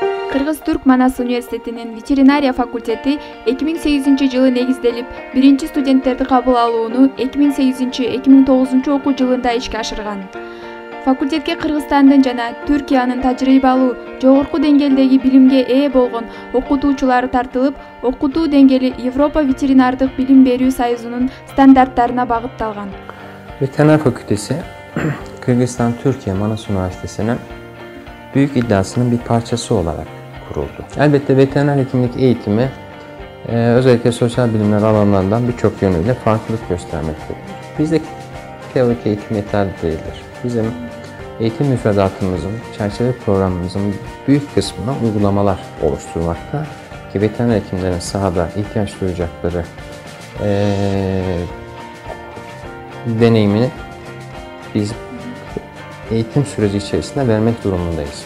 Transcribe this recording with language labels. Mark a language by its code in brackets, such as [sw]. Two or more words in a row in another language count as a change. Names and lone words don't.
[ky] Кыргыз-Түрк Манас университетинин ветеринария факультети 2008-жылы негизделип, биринчи студенттерди кабыл алууну 2008-2009 окуу жылында ишке ашырган. Факультетке Кыргызстандын жана Түркиянын тажрыйбалуу, жогорку деңгээлдеги билимге ээ болгон окутуучулары тартылып, окутуу деңгээли Европа ветеринардык билим берүү союзунун стандарттарына багытталган. [tr] Veteriner Fakültesi, Kırgızistan-Türkiye Manas Üniversitesi'nin büyük iddiasının bir parçası olarak kuruldu. Elbette veteriner hekimlik eğitimi özellikle sosyal bilimler alanlarından birçok yönüyle farklılık göstermektedir. Bizde teorik eğitim yeterli değildir. Bizim eğitim müfredatımızın, çerçeve programımızın büyük kısmına uygulamalar oluşturmakta ki veteriner hekimlerin sahada ihtiyaç duyacakları deneyimini biz eğitim süreci içerisinde vermek durumundayız.